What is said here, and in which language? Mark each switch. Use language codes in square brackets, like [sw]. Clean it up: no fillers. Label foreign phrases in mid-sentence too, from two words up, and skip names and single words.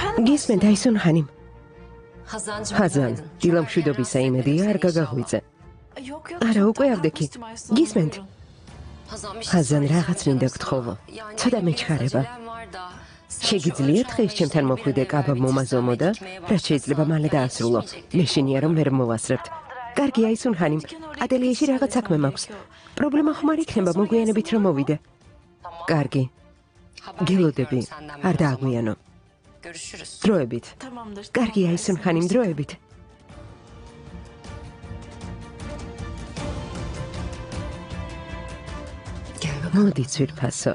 [ka] გისმენთ აისუნ ხანიმ. [tr] Hazancığım [ka] ხაზან, [tr] günaydın. [ka] დილა მშვიდობისა იმედია არ გაგაღვიძე. არა, უკვე ავდექი. გისმენთ? [tr] Hazan bir şey [ka] ხაზან [tr] söyleyeceğim [ka] რაღაც მინდა [tr] sana. [ka] გთხოვო. [tr] Yani [ka] ცოტა [tr] benim [ka] მეჩქარება. [tr] acelem var da, sen şu [ka] შეგიძლიათ [tr] ölçü [ka] დღეს ჩემთან [tr] anlayışını [ka] მოხვიდე [tr] bir an [ka] კაბა [tr] evvel [ka] მომაზომო და [tr] bitirsen ve [ka] რაც [tr] ekmeğe [ka] შეიძლება მალე [tr] başlasan, [ka] დაასრულო. [tr] yani yetişmeyecek [ka] მეშინია რომ ვერ მოვასწრებთ. კარგი აისუნ ხანიმ. ატელიეში რაღაც საქმე მაქვს. პრობლემა ხომ არ იქნება მოგვიანებით რომ მოვიდე. კარგი. [tr] Haber [ka] გილოდები. [tr] bekliyorum senden [ka] არ [tr] biraz ama. [ka] დააგვიანო. [tr] Görüşürüz. [ka] დროებით. [tr] Tamamdır. [ka] კარგი აისუნ ხანიმ დროებით. მოდი ძვირფასო.